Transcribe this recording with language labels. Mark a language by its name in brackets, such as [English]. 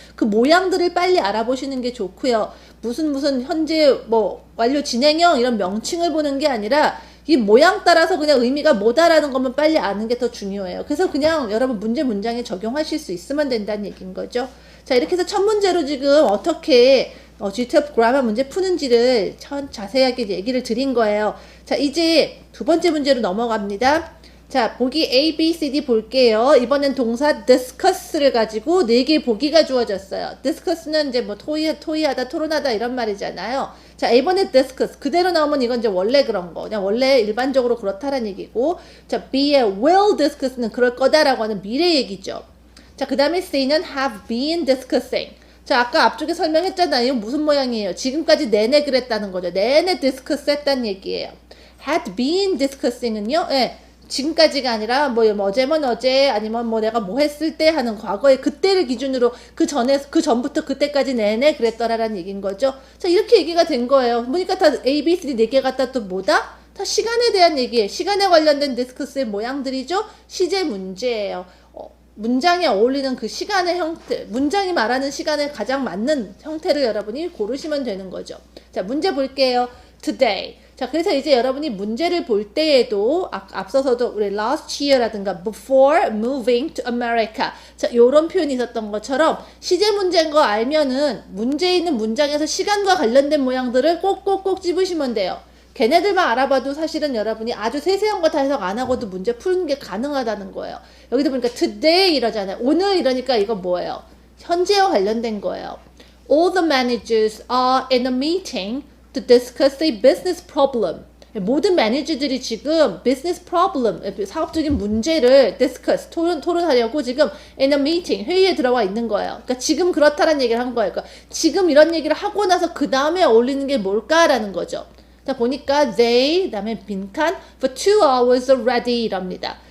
[Korean] 그 모양들을 빨리 알아보시는 게 좋고요. 무슨 현재 뭐 완료 진행형 이런 명칭을 보는 게 아니라 이 모양 따라서 그냥 의미가 뭐다라는 것만 빨리 아는 게 더 중요해요. 그래서 그냥 여러분 문장에 적용하실 수 있으면 된다는 얘기인 거죠. 자, 이렇게 해서 첫 문제로 지금 어떻게 GTOP 그라마 문제 푸는지를 자세하게 얘기를 드린 거예요. 자, 이제 두 번째 문제로 넘어갑니다. 자, 보기 A, B, C, D 볼게요. 이번엔 동사 discuss를 가지고 4개의 보기가 주어졌어요. discuss는 이제 뭐 토의하다, 토론하다 이런 말이잖아요. 자, 이번에 discuss. 그대로 나오면 이건 이제 원래 그런 거. 그냥 원래 일반적으로 그렇다라는 얘기고. 자, B의 will discuss는 그럴 거다라고 하는 미래 얘기죠. 자, 그 다음에 C는 have been discussing. 자, 아까 앞쪽에 설명했잖아요. 무슨 모양이에요? 지금까지 내내 그랬다는 거죠. 내내 discuss 했다는 얘기예요. had been discussing은요, 예. 지금까지가 아니라 뭐 어제면 어제 아니면 뭐 내가 뭐 했을 때 하는 과거의 그때를 기준으로 그 전부터 그때까지 내내 그랬더라라는 얘기인 거죠. 자, 이렇게 얘기가 된 거예요. 보니까 다 A, B, C, D 4개가 다 또 뭐다? 다 시간에 대한 얘기예요. 시간에 관련된 디스커스의 모양들이죠. 시제 문제예요. 문장에 어울리는 그 시간의 형태, 문장이 말하는 시간에 가장 맞는 형태를 여러분이 고르시면 되는 거죠. 자, 문제 볼게요. Today. 자, 그래서 이제 여러분이 문제를 볼 때에도 앞서서도 우리 last year라든가 [English] before moving to America. [Korean] 자, 요런 표현이 있었던 것처럼 시제 문제인 거 알면은 문제에 있는 문장에서 시간과 관련된 모양들을 꼭꼭꼭 집으시면 돼요. 걔네들만 알아봐도 사실은 여러분이 아주 세세한 거 다 해석 안 하고도 문제 푸는 게 가능하다는 거예요. 여기도 보니까 today 이러잖아요. 오늘 이러니까 이거 뭐예요? 현재와 관련된 거예요. [English] All the managers are in a meeting to discuss a business problem. [Korean] 모든 매니저들이 지금 [English] business problem, [Korean] 사업적인 문제를 discuss, 토론하려고 지금 [English] in a meeting, [Korean] 회의에 들어와 있는 거예요. 그러니까 지금 그렇다라는 얘기를 한 거예요. 그러니까 지금 이런 얘기를 하고 나서 그 다음에 어울리는 게 뭘까라는 거죠. 자, 보니까 they, 그 다음에 빈칸, [English] for 2 hours already [Korean] 이랍니다.